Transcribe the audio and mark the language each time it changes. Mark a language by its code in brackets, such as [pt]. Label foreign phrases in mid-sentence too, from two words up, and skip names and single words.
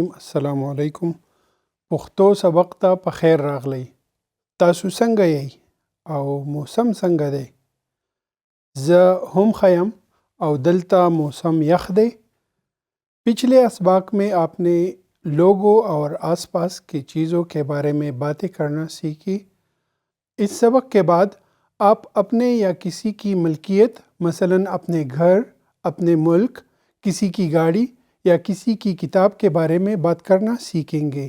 [ar] السلام علیکم. [ps] پښتو سبق ته په خیر راغلی. تاسو څنګه یئ او موسم څنګه دی؟ زه هم خیم او دلتا موسم یخ دی. [ur] پچھلے اسباق میں آپ نے لوگوں اور آس پاس کی چیزوں کے بارے میں باتیں کرنا سیکھی. اس سبق کے بعد آپ اپنے یا کسی کی ملکیت، مثلاً اپنے گھر، اپنے ملک، کسی کی گاڑی یا کسی کی کتاب کے بارے میں بات کرنا سیکھیں گے.